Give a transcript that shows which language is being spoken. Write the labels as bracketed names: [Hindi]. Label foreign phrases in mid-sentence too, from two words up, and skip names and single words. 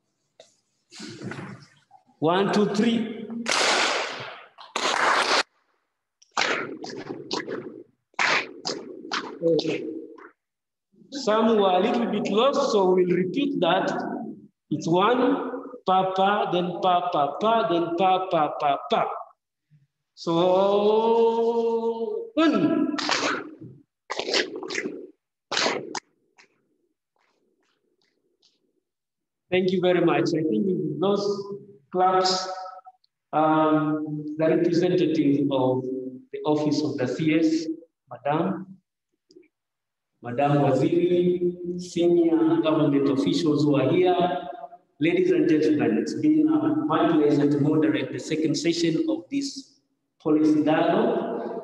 [English] 1, 2, 3. Okay. Some were a little bit lost, so we'll repeat that. It's 1, pa, pa, then pa, pa, pa, then pa, pa, pa, pa. So, 1. Thank you very much. I think with those claps, the representative of the office of the CS, Madam Waziri, senior government officials who are here, ladies and gentlemen, it's been my pleasure to moderate the second session of this policy dialogue.